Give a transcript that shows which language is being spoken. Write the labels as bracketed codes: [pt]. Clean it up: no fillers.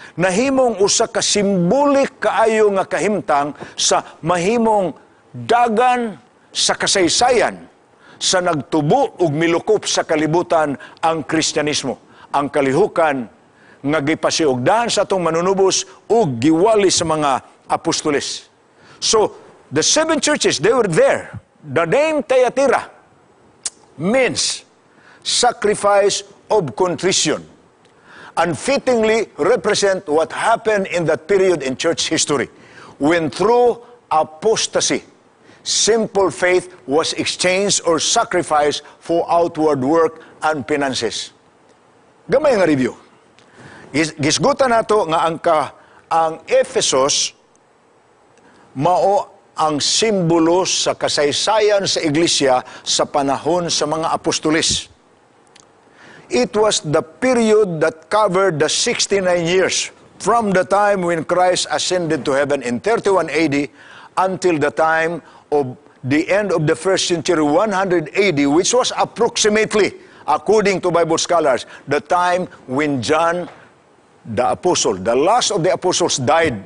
[ceb] nahimong usa ka simbolik kaayo nga kahimtang sa mahimong dagan sa kasaysayan sa nagtubo ug milukop sa kalibutan ang Kristyanismo. Ang kalihukan nga gipasiugdahan sa atong manunubos ug giwali sa mga apostoles. [en] So, the 7 churches, they were there. The name Thyatira means sacrifice of contrition, unfittingly represent what happened in that period in church history, when through apostasy, simple faith was exchanged or sacrificed for outward work and finances. [ceb] Gamay nga review. Gisgutan nato nga ang Ephesus mao ang simbolo sa kasaysayan sa iglesia sa panahon sa mga apostoles. [en] It was the period that covered the 69 years from the time when Christ ascended to heaven in 31 AD until the time of the end of the first century, 100 AD, which was approximately, according to Bible scholars, the time when John the apostle, the last of the apostles died.